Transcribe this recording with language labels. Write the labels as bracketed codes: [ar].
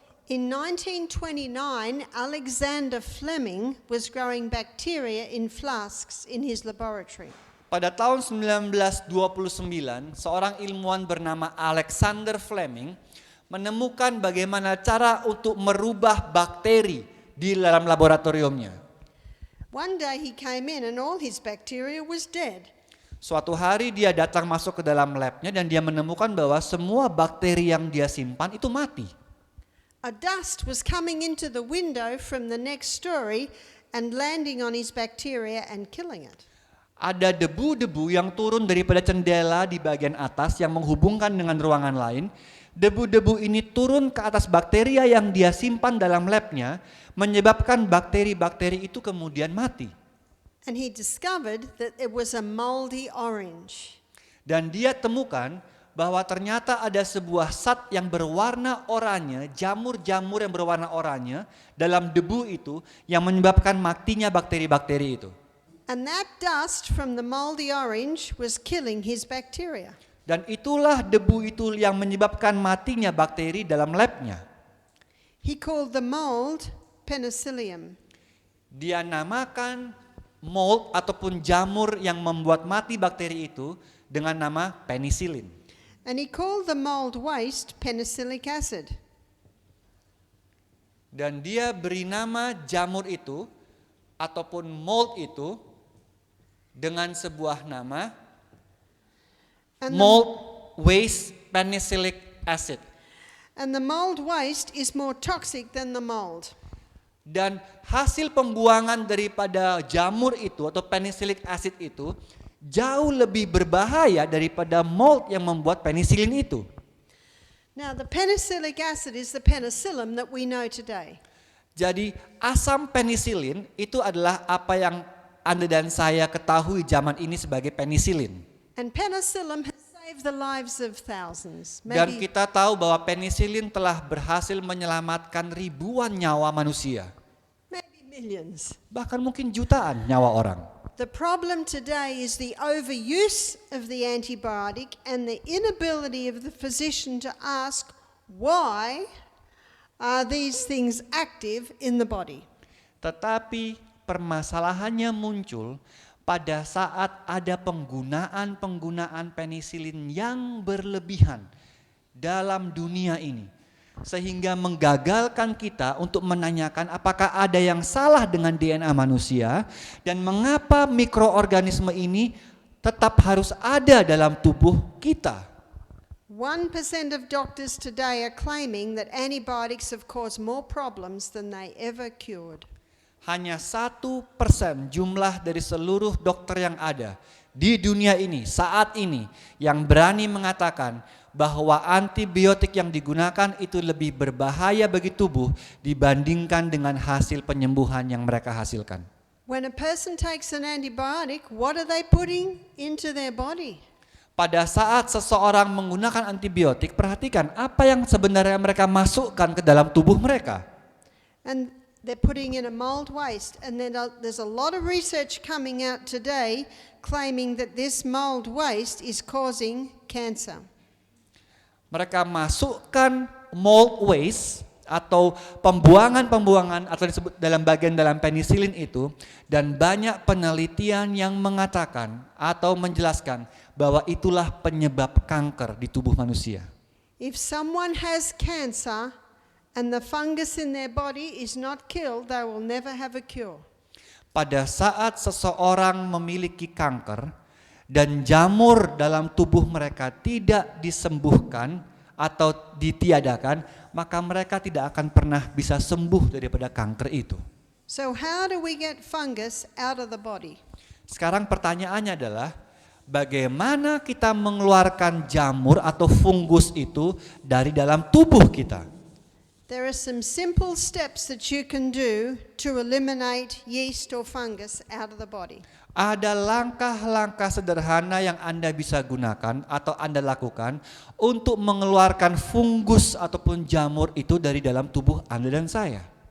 [en] In 1929, Alexander Fleming was growing bacteria in flasks in his laboratory. [id] Pada tahun 1929, seorang ilmuwan bernama Alexander Fleming menemukan bagaimana cara untuk merubah bakteri di dalam laboratoriumnya. [en] One day he came in and all his bacteria was dead. [id] Suatu hari dia datang masuk ke dalam labnya dan dia menemukan bahwa semua bakteri yang dia simpan itu mati. [en] A dust was coming into the window from the next story and landing on his bacteria and killing it. [id] Ada debu-debu yang turun daripada jendela di bagian atas yang menghubungkan dengan ruangan lain. Debu-debu ini turun ke atas bakteria yang dia simpan dalam labnya, menyebabkan bakteri-bakteri itu kemudian mati. [en] And he discovered that it was a moldy orange. [id] Dan dia temukan bahwa ternyata ada sebuah zat yang berwarna oranye, jamur-jamur yang berwarna oranye dalam debu itu yang menyebabkan matinya bakteri-bakteri itu. [en] And that dust from the moldy orange was killing his bacteria. [id] Dan itulah debu itu yang menyebabkan matinya bakteri dalam labnya. [en] He called the mold penicillium. [id] Dia namakan mold ataupun jamur yang membuat mati bakteri itu dengan nama penicillin. [en] And he called the mold waste penicillic acid. [id] Dan dia beri nama jamur itu ataupun mold itu dengan sebuah nama [en] And mold waste penicillic acid. And the mold waste is more toxic than the mold. [id] Dan hasil pembuangan daripada jamur itu atau penicillic acid itu jauh lebih berbahaya daripada mold yang membuat penisilin itu. [en] Now the penicillic acid is the penicillin that we know today. [id] Jadi asam penisilin itu adalah apa yang Anda dan saya ketahui zaman ini sebagai penisilin. [en] And penicillin has saved the lives of thousands. [id] Dan [en] Maybe, [id] kita tahu bahwa penisilin telah berhasil menyelamatkan ribuan nyawa manusia. [en] maybe millions. [id] Bahkan mungkin jutaan nyawa orang. [en] The problem today is the overuse of the antibiotic and the inability of the physician to ask why are these things active in the body. [id] Tetapi permasalahannya muncul pada saat ada penggunaan penisilin yang berlebihan dalam dunia ini. Sehingga menggagalkan kita untuk menanyakan apakah ada yang salah dengan DNA manusia dan mengapa mikroorganisme ini tetap harus ada dalam tubuh kita. [en] 1% of doctors today are claiming that antibiotics have caused more problems than they ever cured. [id] Hanya 1% jumlah dari seluruh dokter yang ada di dunia ini saat ini yang berani mengatakan bahwa antibiotik yang digunakan itu lebih berbahaya bagi tubuh dibandingkan dengan hasil penyembuhan yang mereka hasilkan. [en] When a person takes an antibiotic, what are they putting into their body? [id] Pada saat seseorang menggunakan antibiotik, perhatikan apa yang sebenarnya mereka masukkan ke dalam tubuh mereka. [en] And they're putting in a mold waste. And then there's a lot of research coming out today claiming that this mold waste is causing cancer. [id] Mereka masukkan mold waste atau pembuangan atau disebut dalam bagian dalam penisilin itu, dan banyak penelitian yang mengatakan atau menjelaskan bahwa itulah penyebab kanker di tubuh manusia. [en] If someone has cancer and the fungus in their body is not killed, they will never have a cure. [id] Pada saat seseorang memiliki kanker dan jamur dalam tubuh mereka tidak disembuhkan atau ditiadakan, maka mereka tidak akan pernah bisa sembuh daripada kanker itu. [en] So how do we get fungus out of the body? [id] Sekarang pertanyaannya adalah, bagaimana kita mengeluarkan jamur atau fungus itu dari dalam tubuh kita? [en] There are some simple steps that you can do to eliminate yeast or fungus out of the body. [id] Ada langkah-langkah sederhana yang Anda bisa gunakan atau Anda lakukan untuk mengeluarkan fungus ataupun jamur itu dari dalam tubuh Anda dan saya.